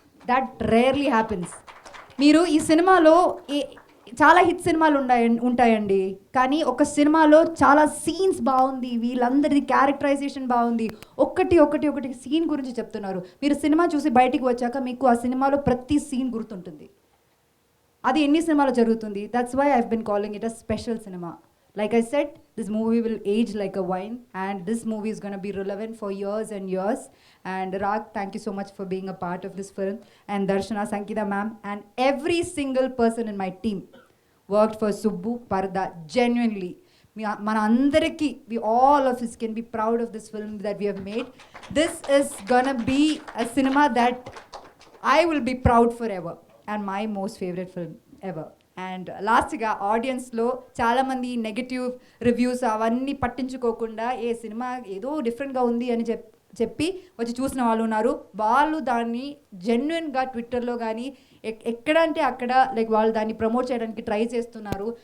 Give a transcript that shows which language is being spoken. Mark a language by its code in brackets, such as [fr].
[en] That rarely happens. [te] మీరు ఈ సినిమాలో చాలా హిట్ సినిమాలు ఉంటాయండి, కానీ ఒక సినిమాలో చాలా సీన్స్ బాగుంది, వీళ్ళందరిది క్యారెక్టరైజేషన్ బాగుంది, ఒకటి సీన్ గురించి చెప్తున్నారు. మీరు సినిమా చూసి బయటికి వచ్చాక మీకు ఆ సినిమాలో ప్రతి సీన్ గుర్తుంటుంది. అది ఎన్ని సినిమాలో జరుగుతుంది. [en] That's why I've been calling it a special cinema. Like I said, this movie will age like a wine, and this movie is going to be relevant for years and years. And Rag, thank you so much for being a part of this film. And Darshana, Sankita ma'am, and every single person in my team worked for Subbu Parda genuinely. [te] మన అందరికీ, [en] we all of us can be proud of this film that we have made. This is gonna be a cinema that I will be proud forever, and my most favorite film ever. [te] And లాస్ట్గా ఆడియన్స్లో చాలామంది negative reviews అవన్నీ పట్టించుకోకుండా ఏ cinema ఏదో డిఫరెంట్గా ఉంది అని చెప్పి వచ్చి చూసిన వాళ్ళు ఉన్నారు. వాళ్ళు దాన్ని జెన్యున్గా ట్విట్టర్లో కానీ ఎక్కడ అంటే అక్కడ వాళ్ళు దాన్ని ప్రమోట్ చేయడానికి ట్రై చేస్తున్నారు.